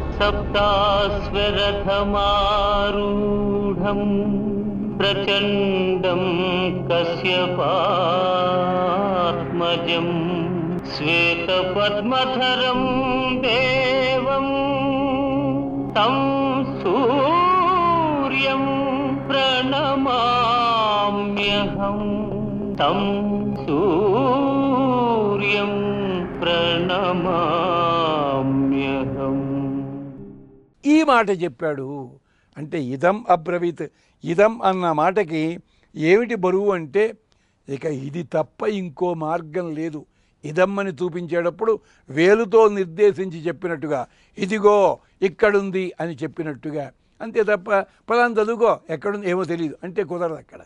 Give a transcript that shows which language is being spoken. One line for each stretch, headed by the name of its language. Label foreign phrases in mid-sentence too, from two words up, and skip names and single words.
Sanskrit: सप्ताश्वरथमारूढं प्रचण्डं कश्यपात्मजं श्वेतपद्मधरं देवं तं सूर्यं प्रणमाम्यहं तं सूर्यं ప్రణమామ్యహం.
Telugu: ఈ మాట చెప్పాడు అంటే
Sanskrit: ఇదం అబ్రవీత్.
Telugu: ఇదం అన్న మాటకి ఏమిటి బరువు అంటే ఇక ఇది తప్ప ఇంకో మార్గం లేదు. ఇదం అని చూపించేటప్పుడు వేలుతో నిర్దేశించి చెప్పినట్టుగా ఇదిగో ఇక్కడుంది అని చెప్పినట్టుగా, అంతే తప్ప ఫలానా చదువుకో ఎక్కడుంది ఏమో తెలియదు అంటే కుదరదు అక్కడ.